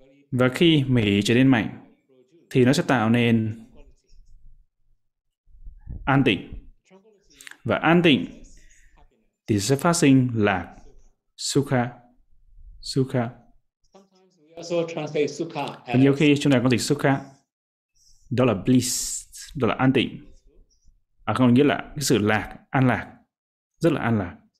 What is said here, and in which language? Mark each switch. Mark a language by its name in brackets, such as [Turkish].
[Vietnamese] Và khi mỉ trở nên mạnh, thì nó sẽ tạo nên an tịnh. Và an tịnh thì sẽ phát sinh lạc, [Pali] Sukha. Sukha. [English] Sometimes we also translate sukha as... [Vietnamese] Nhiều khi chúng ta có dịch sukha. Đó là bliss. Đó là an tịnh. À, không nghĩa là cái sự lạc, an lạc. Rất là an lạc.